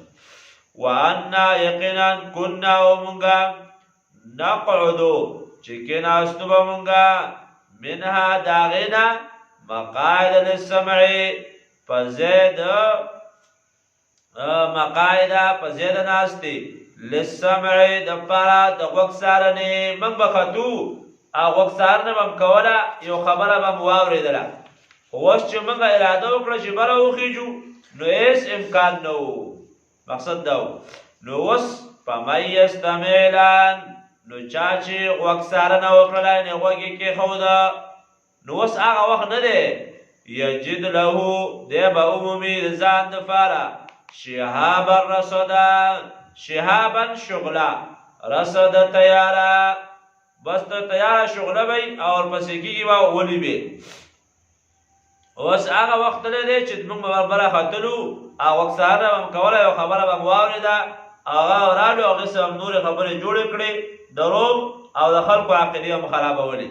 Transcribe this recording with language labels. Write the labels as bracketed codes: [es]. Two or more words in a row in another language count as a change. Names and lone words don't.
[ar] وانا یقینا کنا [ps] ومونږه نقعدو چې کېناستو به مونږه منها د هغې نه [ar] مقاعد للسمع [ps] په ځای د مقاعده په ځای د ناستې للسمع دپاره د غوږ څارنې. موږ به ختو او غوږ څارنه به م کوله، یو خبره به م واورېدله. خو اوس چې موږ اراده وکړه چې بره وخیږو نو هېڅ امکان نه و. مقصد دا و. نو اوس [ar] فمن یستمع الآن [ps] نو چا چې غوږ څارنه وکړله یعنې غوږ یې کېښوده، نو اوس هغه وخت نه دی [ar] یجد له [ps] دی به ومومي د ځان دپاره [ar] شهابا رصدا، [ps] شهابا شغله، رصد تیاره، بس ته تیاره شغله وی او ورپسې کېږي به ولي وي. اوس هغه وخت نه دی چې موږ به وربره ختلو او غوږ څارنه به م کوله، یو خبره به م واورېده، هغه راډیو هغې څه هم نورې خبرې جوړې کړې دروغ او د خلکو عقیدې هم خرابولې.